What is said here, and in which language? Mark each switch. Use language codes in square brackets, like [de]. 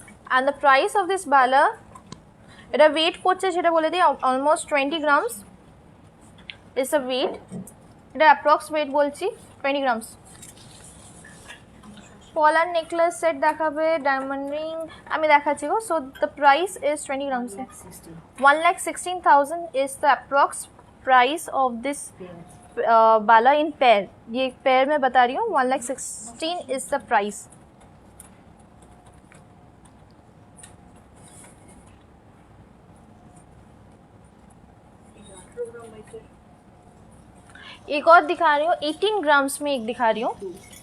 [en] And the price of this bala, [bn] এটা weight করছে সেটা বলে দিই, [en] almost 20 grams is the weight, [bn] এটা approx weight বলছি [en] 20 grams। [bn] পলার নেকলেস সেট দেখাবে, ডায়মন্ড রিং আমি দেখাচ্ছি গো। [en] So the price is 20 grams, 1,16,000 is the approx price of this बाला in pair। [hi] ये पेयर में बता रही हूँ, [en] 1,16,000 is the price। [hi] एक और दिखा रही हूँ, 18 ग्राम्स में एक दिखा रही हूँ।